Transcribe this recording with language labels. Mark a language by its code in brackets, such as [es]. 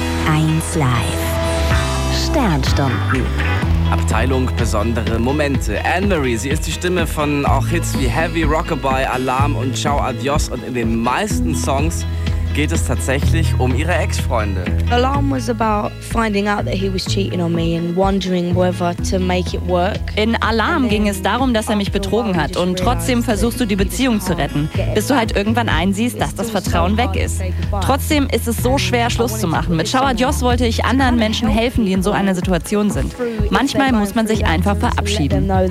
[de] 1 Live Sternstunden. Abteilung besondere Momente. Anne-Marie, sie ist die Stimme von auch Hits wie Heavy, Rockabye, Alarm und Ciao Adios. Und in den meisten Songs geht es tatsächlich um ihre Ex-Freunde. [en] Alarm was about finding out that he was cheating on me and wondering whether to make it work. [de] In Alarm ging es darum, dass er mich betrogen hat und trotzdem versuchst du die Beziehung zu retten, bis du halt irgendwann einsiehst, dass das Vertrauen weg ist. Trotzdem ist es so schwer, Schluss zu machen. Mit Ciao Adios wollte ich anderen Menschen helfen, die in so einer Situation sind. Manchmal muss man sich einfach verabschieden.